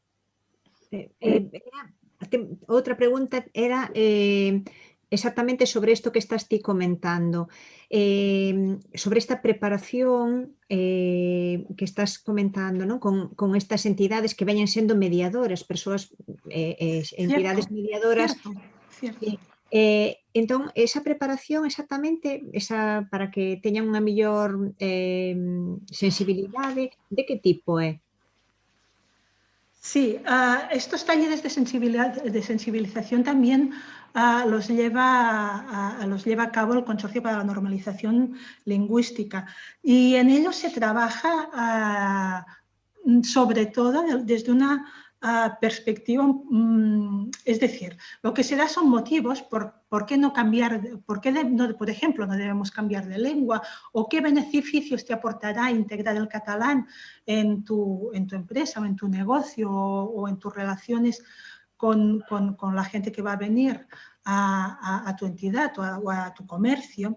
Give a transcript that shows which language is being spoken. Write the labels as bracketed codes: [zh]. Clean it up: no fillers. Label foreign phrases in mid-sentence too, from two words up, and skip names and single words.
[es] Otra pregunta era exactamente sobre esto que estás ti comentando, sobre esta preparación que estás comentando, ¿no? con estas entidades que vayan siendo mediadoras, entidades mediadoras. Cierto. [gl] Entón, esa preparación exactamente, para que teñan unha mellor sensibilidade, de que tipo é? [es] Sí, estos talleres de sensibilización también los lleva a cabo el Consorcio para la Normalización Lingüística y en ellos se trabaja sobre todo desde una perspectiva, es decir, lo que se da son motivos por qué no cambiar, por ejemplo, no debemos cambiar de lengua o qué beneficios te aportará integrar el catalán en tu empresa o en tu negocio o en tus relaciones con la gente que va a venir a tu entidad o a tu comercio.